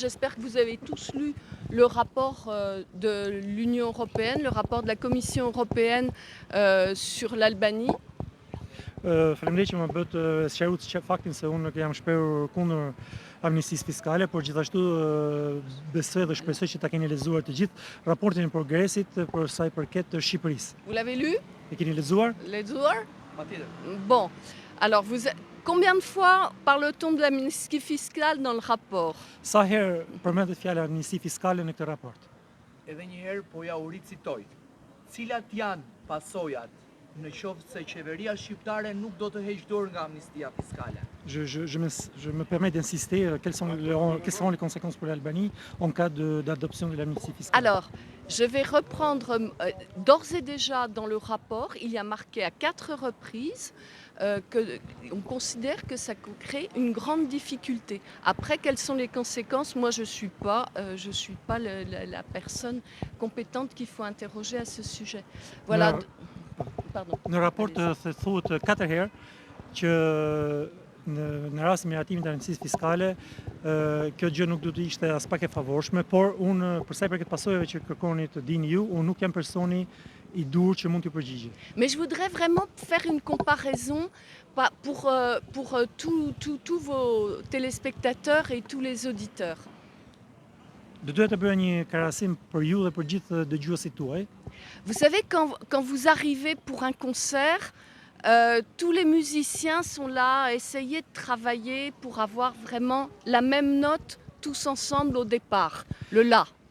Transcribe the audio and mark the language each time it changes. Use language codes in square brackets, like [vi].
[fr] J'espère que vous avez tous lu le rapport de l'Union européenne, le rapport de la Commission européenne sur l'Albanie. [sq] Faleminderit që më bët sqaruar faktin se unë nuk jam shprehur kundër amnistisë fiskale, por gjithashtu besoj dhe shpresoj që ta keni lexuar të gjithë raportin e progresit për sa i përket të Shqipërisë. [fr] Vous l'avez lu? [sq] E keni lexuar? Ledzuar? Patjetër. [fr] Bon, alors combien de fois parle-t-on de l'amnistie fiscale dans le rapport? [sq] Sa herë përmendet fjala amnisti fiskale në këtë raport? Edhe një herë po ja u ricitoj. Cilat janë pasojat në qoftë se qeveria shqiptare nuk do të heq dorë nga amnistia fiskale? [fr] Je me permets d'insister, quelles seront les conséquences pour l'Albanie en cas d'adoption de l'amnistie fiscale? Alors, je vais reprendre, d'ores et déjà dans le rapport, il y a marqué à 4 reprises qu'on considère que ça crée une grande difficulté. Après, quelles sont les conséquences? Moi, je suis pas la personne compétente qu'il faut interroger à ce sujet. Voilà. Pardon. [sq] Në raport thuhet 4 herë që në rast të miratimit të amnistisë fiskale, kjo gjë nuk do të ishte as pak e favorshme, por unë për sa i përket pasojave që kërkoni të dini ju, unë nuk jam personi i dur që mund t'ju përgjigje. [fr] Mais je voudrais vraiment faire une comparaison pour tous vos téléspectateurs et tous les auditeurs. [sq] Doja të bëja një krahasim për ju dhe për gjithë dëgjuesit tuaj. [fr] Vous savez, quand vous arrivez pour un concert, tous les musiciens sont là à essayer de travailler pour avoir vraiment la même note tous ensemble au départ, le La.